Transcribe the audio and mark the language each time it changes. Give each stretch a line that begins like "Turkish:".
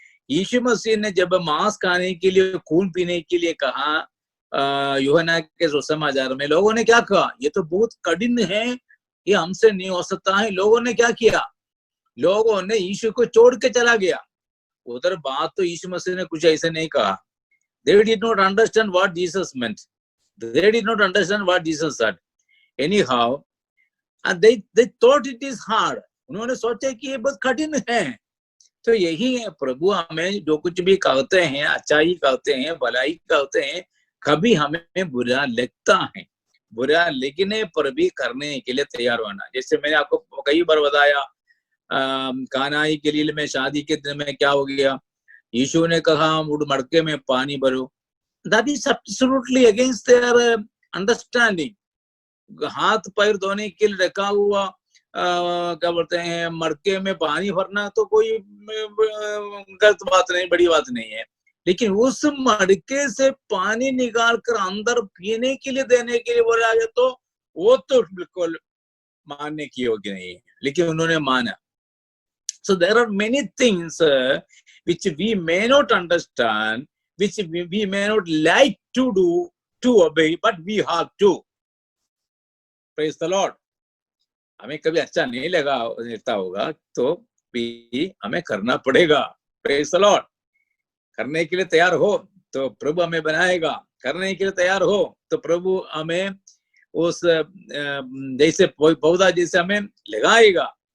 Hindi: यीशु मसीह ने जब मांस खाने के लिए, खून पीने के लिए कहा यूहन्ना के सुसमाचार में, लोगों ने क्या कहा, ये तो बहुत कठिन है, ये हमसे नहीं हो सकता है। लोगों ने क्या किया, लोगों ने यीशु को छोड़ के चला गया। उधर बात तो यीशु मसीह ने कुछ ऐसे नहीं कहा।
English: They did not understand what Jesus meant. They did not understand what Jesus said. Anyhow, and they thought it is hard.
Hindi: उन्होंने सोचा कि ये बहुत कठिन है। तो यही है, प्रभु हमें जो कुछ भी कहते हैं, अच्छाई कहते हैं, भलाई कहते हैं, कभी हमें बुरा लगता है। बुरा लगने पर भी करने के लिए तैयार होना। जैसे मैंने आपको कई बार बताया, कानाई के लिए में शादी के दिन में क्या हो गया, यीशु ने कहा मटके में पानी भरो,
English: that is absolutely against their understanding.
Hindi: हाथ पैर धोने के लिए रखा हुआ क्या बोलते हैं मटके में पानी भरना तो कोई गलत बात नहीं, बड़ी बात नहीं है, लेकिन उस मटके से पानी निकाल कर अंदर पीने के लिए देने के लिए बोला जाए तो वो तो बिल्कुल मानने की योग्य नहीं है, लेकिन उन्होंने माना.
English: So there are many things which we may not understand, which we may not like to do, to obey, but we have to. Praise the Lord.
Hindi: हमें कभी अच्छा नहीं लगता होगा तो भी हमें करना पड़ेगा.
English: Praise the Lord.
Hindi: करने के लिए तैयार हो तो प्रभु हमें बनाएगा, करने के लिए तैयार हो तो प्रभु हमें उस जैसे पौधा जैसे हमें लगाएगा.